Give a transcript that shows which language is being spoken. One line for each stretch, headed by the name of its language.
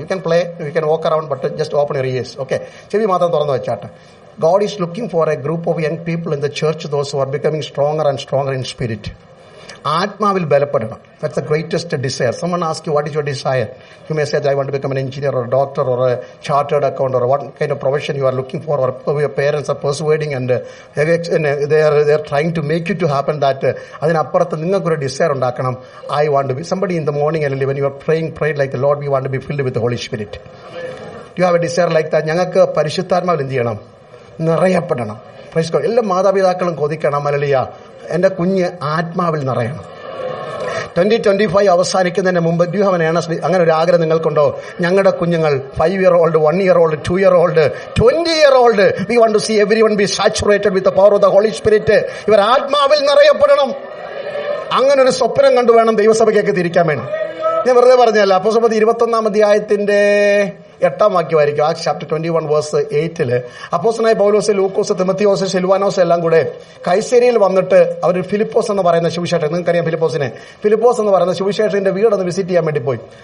English: You can play, you can walk around, but just open your ears.
Malayalam: Okay, ചെവി മാത്രം തുറന്നു വെച്ചാട്ടെ.
English: God is looking for a group of young people in the church, those who are becoming stronger and stronger in spirit.
Malayalam: ആത്മാവിൽ ബലപ്പെടണം.
English: That's the greatest desire. Someone asks you, what is your desire? You may say, I want to become an engineer or a doctor or a chartered accountant, or what kind of profession you are looking for, or your parents are persuading and they are trying to make it to happen that.
Malayalam: അതിനപ്പുറത്ത് നിങ്ങൾക്കൊരു desire ഉണ്ടാക്കണം.
English: I want to be somebody in the morning, and when you are pray like the Lord, we want to be filled with the Holy Spirit. Do you have a desire like that?
Malayalam: ഞങ്ങൾക്ക് പരിശുദ്ധാത്മാവിൽ എന്ത് ചെയ്യണം? നിറയപ്പെടണം.
English: Praise God.
Malayalam: എല്ലാ മാതാപിതാക്കളും കൊതിക്കണം, hallelujah, എന്റെ കുഞ്ഞ് ആത്മാവിൽ നിറയണം. 2025 അവസാനിക്കുന്നതിന് മുമ്പ്
English: do you have an earnest,
Malayalam: അങ്ങനെ ഒരു ആഗ്രഹം നിങ്ങൾക്കുണ്ടോ? ഞങ്ങളുടെ കുഞ്ഞുങ്ങൾ
English: 5 year old, 1 year old, 2 year old, 20 year old, we want to see everyone be saturated with the power of the Holy Spirit.
Malayalam: ഇവർ ആത്മാവിൽ നിറയപ്പെടണം. അങ്ങനെ ഒരു സ്വപ്നം കണ്ടു വേണം ദൈവസഭയ്ക്കൊക്കെ തിരിക്കാൻ വേണ്ടി. ഞാൻ വെറുതെ പറഞ്ഞല്ല. അപ്പോസ്തലപ്രവൃത്തി 21-ാം അധ്യായത്തിന്റെ 8-ാം വാക്യമായിരിക്കും.
English: Acts chapter 21 verse 8
Malayalam: അപ്പോസ്തലനായ പൗലോസ്, ലൂക്കോസ്, തിമോത്തിയോസ്, സിൽവാനോസ് എല്ലാം കൂടെ കൈസരിയിൽ വന്നിട്ട് അവർ ഫിലിപ്പോസ് എന്ന് പറയുന്ന സുവിശേഷൻ, നിങ്ങൾക്കറിയാം ഫിലിപ്പോസിനെ, ഫിലിപ്പോസ് എന്ന് പറയുന്ന സുവിശേഷന്റെ വീടൊന്ന് വിസിറ്റ് ചെയ്യാൻ വേണ്ടി പോയി.